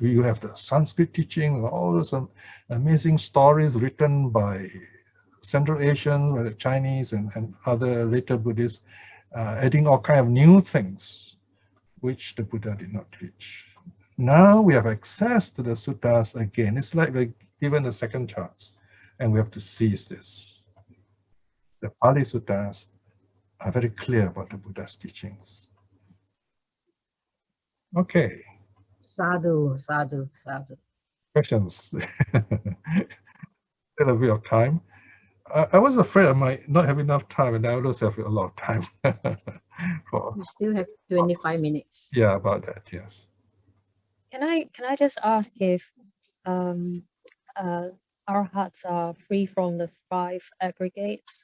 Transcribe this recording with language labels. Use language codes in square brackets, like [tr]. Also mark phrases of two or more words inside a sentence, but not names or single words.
[en] You have the Sanskrit teaching, all those amazing stories written by Central Asian, the Chinese, and other later Buddhists, adding all kind of new things, which the Buddha did not teach. Now we have access to the suttas again. It's like we're given a second chance, and we have to seize this. The Pali suttas are very clear about the Buddha's teachings. Okay. [pi] Sadhu, sadhu, sadhu. [en] Questions? Still a bit of time. I was afraid I might not have enough time, and I always have a lot of time. We still have 25 minutes. Yeah, about that, yes. Can I just ask if our hearts are free from the 5 aggregates?